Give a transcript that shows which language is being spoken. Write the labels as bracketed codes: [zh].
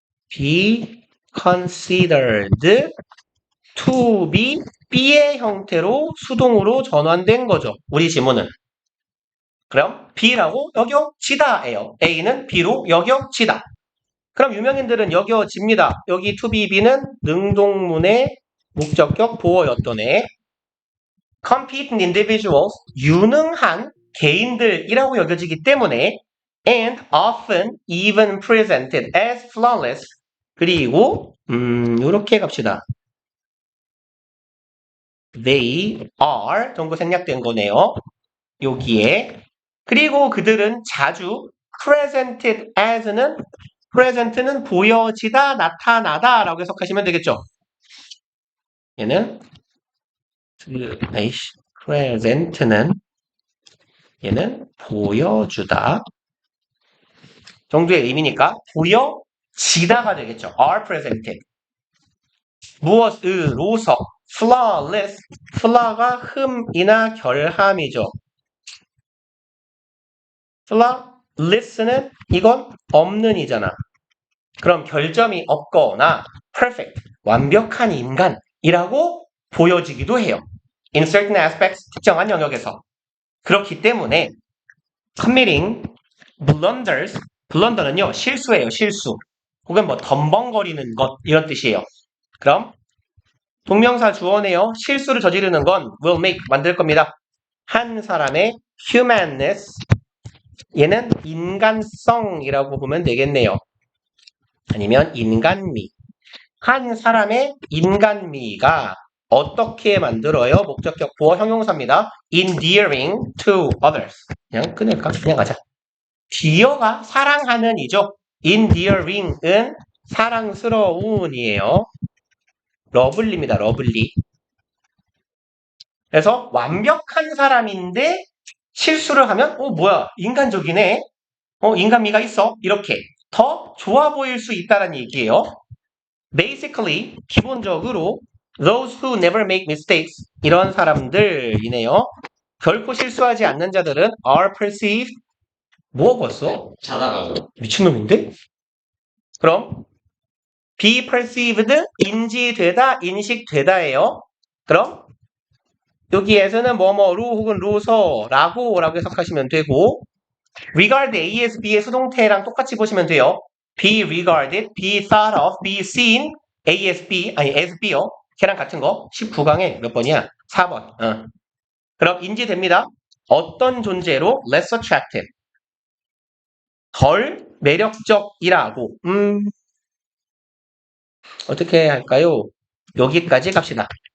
[en] be considered to be B [ko] 의 형태로 수동으로 전환된 거죠. 우리 지문은. 그럼 B라고 여겨지다예요. A는 B로 여겨지다. 그럼 유명인들은 여겨집니다. 여기 [en] to be B [ko] 는 능동문의 목적격 보어였던 애. [en] competent individuals, [ko] 유능한 개인들이라고 여겨지기 때문에 [en] and often even presented as flawless. [ko] 그리고 이렇게 갑시다. [en] They are [ko] 정도 생략된 거네요. 여기에. 그리고 그들은 자주 [en] presented as [ko] 는 present는 보여지다, 나타나다 라고 해석하시면 되겠죠. 얘는 present는 얘는 보여주다 정도의 의미니까 보여지다가 되겠죠. [en] are presented. [ko] 무엇으로서 flawless, flaw가 흠이나 결함이죠. flawless는 이건 없는 이잖아. 그럼 결점이 없거나 perfect, 완벽한 인간이라고 보여지기도 해요. [en] in certain aspects, [ko] 특정한 영역에서. 그렇기 때문에 [en] committing blunders, [ko] 블런더는요, 실수예요, 실수. 혹은 뭐 덤벙거리는 것 이런 뜻이에요. 그럼 동명사 주어네요. 실수를 저지르는 건 [en] will make [ko] 만들 겁니다. 한 사람의 humanness 얘는 인간성이라고 보면 되겠네요. 아니면 인간미. 한 사람의 인간미가 어떻게 만들어요? 목적격 보어 형용사입니다. [en] endearing to others. [ko] 그냥 끊을까? 그냥 가자. dear가 사랑하는 이죠. endearing은 사랑스러운이에요. 러블리입니다. 러블리. 그래서 완벽한 사람인데 실수를 하면 뭐야 인간적이네. 인간미가 있어. 이렇게 더 좋아 보일 수 있다는 얘기예요. [en] Basically [ko] 기본적으로 [en] those who never make mistakes [ko] 이런 사람들이네요. 결코 실수하지 않는 자들은 [en] are perceived [ko] 뭐 봤어? 자다가도 미친놈인데? 그럼 [en] be perceived [ko] 인지되다 인식되다예요. 그럼 여기에서는 뭐뭐루 혹은 루서라고 해석하시면 되고 [en] regard as b [ko] 의 수동태랑 똑같이 보시면 돼요. [en] be regarded, be thought of, be seen as b [ko] 아니 [en] as b요. [ko] 걔랑 같은 거 19강에 몇 번이야? 4번. 그럼 인지됩니다. 어떤 존재로 [en] less attractive [ko] 덜 매력적이라고 어떻게 할까요? 여기까지 갑시다.